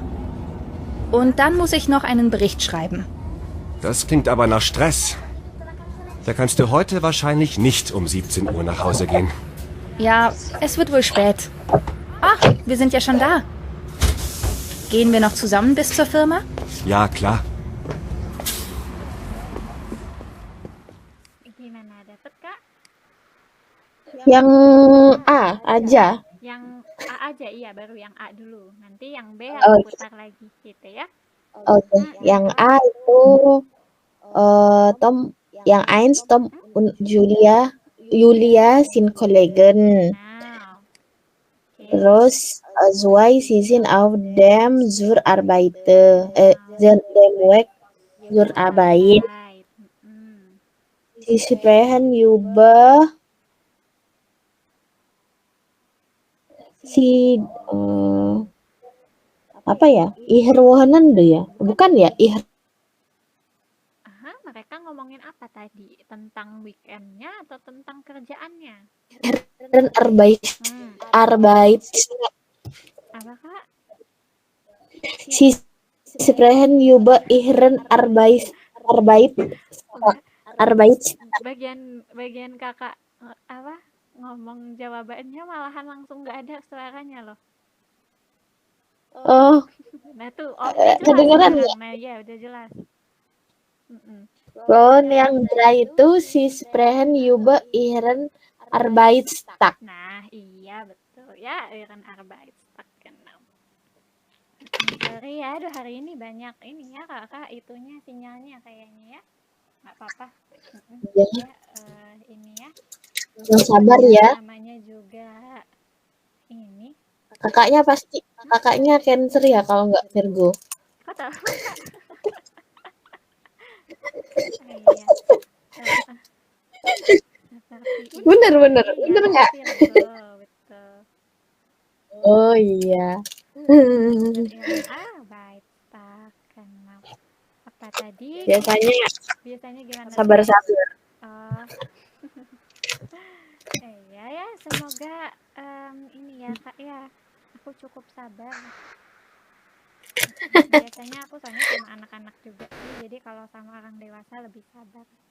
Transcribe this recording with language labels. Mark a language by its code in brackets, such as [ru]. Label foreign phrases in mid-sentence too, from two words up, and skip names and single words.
[de] Und dann muss ich noch einen Bericht schreiben. Das klingt aber nach Stress. Da kannst du heute wahrscheinlich nicht um 17 Uhr nach Hause gehen. Ja, es wird wohl spät. Ach, wir sind ja schon da. Gehen wir noch zusammen bis zur Firma? Ja, klar. [id] Gimana, dapet Kak? Yang A aja. Yang A aja, iya, baru yang A dulu. Nanti yang B Oh, aku putar lagi gitu ya. Oke. Yang A itu Tom, yang [de] eins Tom und Julia sind Kollegen. [en] Now. Okay. [de] Terus zwei, sie sind auf dem zur Arbeit, dem Weg zur Arbeit. [en] Right. Mm-mm. [de] Sie sprechen über si [id] apa ya? Ihrohanan ya? Bukan ya? Aha, mereka ngomongin apa tadi? Tentang weekendnya atau tentang kerjaannya? [de] Ihren Arbeit. [id] Apa Kak? [de] Sie sprechen über ihren Arbeit. [id] Bagian kakak apa ngomong jawabannya malahan langsung nggak ada suaranya loh. Oh, Nah tuh, udah kedengeran jelas ya? sekarang. Nah ya udah jelas. Mm-mm. Yang drei itu [de] sie sprechen über ihren Arbeitstag. [id] Nah iya betul ya, [de] Ihren Arbeitstag genau. [id] Sorry ya, aduh hari ini banyak ini ya kakak itunya sinyalnya kayaknya ya. Nggak apa-apa. Ya. Ya, ini ya. Yang sabar ya. Namanya juga ini. Kakaknya Cancer ya kalau nggak Virgo. Kok tahu Kak? Iya. Bener nggak? Virgo, betul. Oh iya. [de] Arbeitstag genau. [id] Apa tadi? Biasanya gimana? Sabar. Oh. Ya, semoga ini ya Kak ya. Aku cukup sabar. Biasanya aku soalnya sama anak-anak juga sih, jadi kalau sama orang dewasa lebih sabar.